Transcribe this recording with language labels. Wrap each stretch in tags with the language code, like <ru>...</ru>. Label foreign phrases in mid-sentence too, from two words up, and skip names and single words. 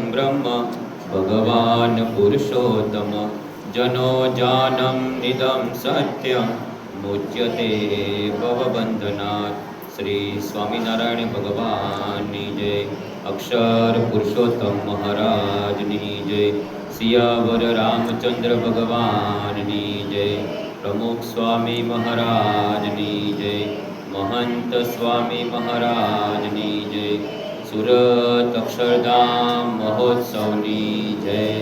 <sa>ब्रह्म भगवान् पुरुषोत्तम जनो जानम निदं सत्यं मुच्यते भवबंधनात्।</sa> <gu>श्री स्वामीनारायण भगवानની જય, અક્ષર પુરુષોત્તમ મહારાજની જય, સિયાવર રામચંદ્ર ભગવાનની જય, પ્રમુખ સ્વામી મહારાજની જય, મહંત સ્વામી મહારાજની જય, સૂરત અક્ષરધામ મહોત્સવની જય।</gu>